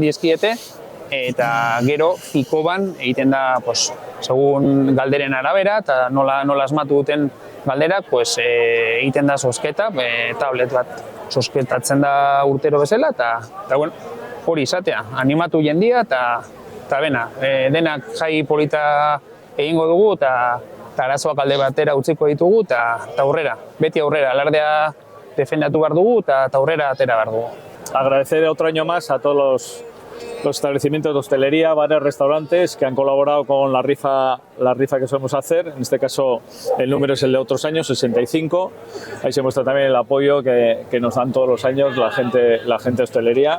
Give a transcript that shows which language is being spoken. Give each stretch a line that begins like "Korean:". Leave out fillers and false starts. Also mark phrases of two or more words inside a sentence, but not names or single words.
Basque: dizkiete, eta gero fikoban egiten da segun galderen arabera eta nola asmatu duten galderak egiten da zozketa, tablet bat zozketatzen da urtero bezala, eta bueno, hori izatea, animatu jendia eta bena, denak jai polita egingo dugu eta arazoak alde batera utziko ditugu eta aurrera, beti aurrera, alardea defendatu behar dugu eta aurrera atera behar dugu.
Spanish: Agradecer otro año más a todos los establecimientos de hostelería, bares, restaurantes que han colaborado con la rifa que solemos hacer. En este caso el número es el de otros años, 65. Ahí se muestra también el apoyo que nos dan todos los años la gente de hostelería.